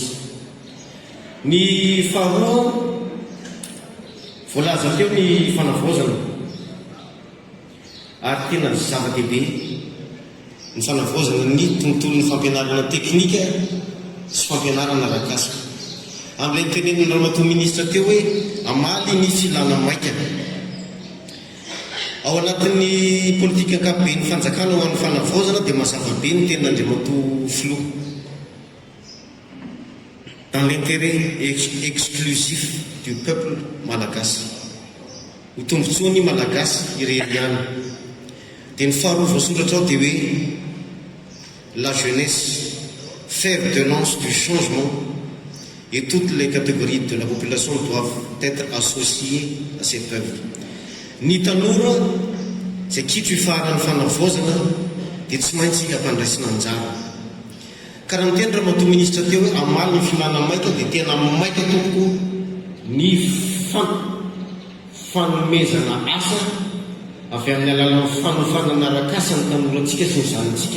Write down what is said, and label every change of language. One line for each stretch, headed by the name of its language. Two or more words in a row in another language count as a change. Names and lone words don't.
Malagasy: Ny faharoa voalaza teo ny fanavaozana ary tena zava-dehibe ny fanavaozana ny tontolon'ny fampianarana teknika sy fampianarana arakasa. Amin'ilay nitenen'ny Ramatoa minisitra teo hoe amaly ny filana maika ao anatin'ny politika ankapobeny fanjakana ho an'ny fanavaozana dia mazava be ny tenin'Andriamatoa filoha
French: dans l'intérêt exclusif du peuple malagasy
Malagasy: ho tombontsoany malagasy ireriana. Dia ny faharoa voasoratra ao dia hoe
French: la jeunesse fer de lance du changement et toutes les catégories de la population doivent être associées à cette œuvre.
Malagasy: Ny tanora zay kitro ifaran'ny fanavaozana dia tsy maintsy ampandraisina anjara. Karaha ny teny Ramatoa minisitra teo hoe amaly ny filana maika dia tena maika tompoko ny fanomezana asa avy amin'ny alalan'ny fanofanana arakasa ny tanorantsika sy ny zanantsika.